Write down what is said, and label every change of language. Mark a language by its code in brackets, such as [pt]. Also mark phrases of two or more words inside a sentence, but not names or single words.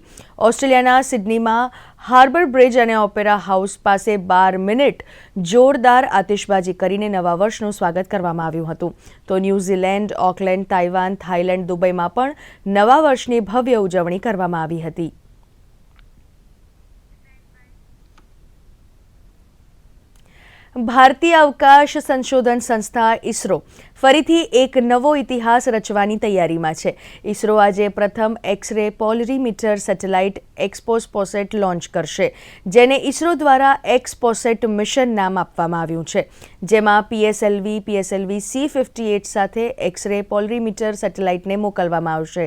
[gu] ઓસ્ટ્રેલિયાના સિડનીમાં હાર્બર બ્રિજ અને ઓપેરા હાઉસ પાસે 12 મિનિટ જોરદાર આતિશબાજી કરીને નવા વર્ષનું સ્વાગત કરવામાં આવ્યું હતું। તો ન્યૂઝીલેન્ડ, ઓકલેન્ડ, તાઇવાન, થાઇલેન્ડ, દુબઈમાં પણ નવા વર્ષની ભવ્ય ઉજવણી કરવામાં આવી હતી। ભારતીય અવકાશ સંશોધન સંસ્થા ઇસરો ફરીથી એક નવો ઇતિહાસ રચવાની તૈયારીમાં છે. ઇસરો આજે પ્રથમ [en] X-ray polarimeter satellite [gu] એક્સપોસેટ લોન્ચ કરશે, જેને ઇસરો દ્વારા એક્સપોસેટ મિશન નામ આપવામાં આવ્યું છે, જેમાં PSLV C-58 સાથે એક્સ-રે પોલરીમીટર સેટેલાઇટને મોકલવામાં આવશે.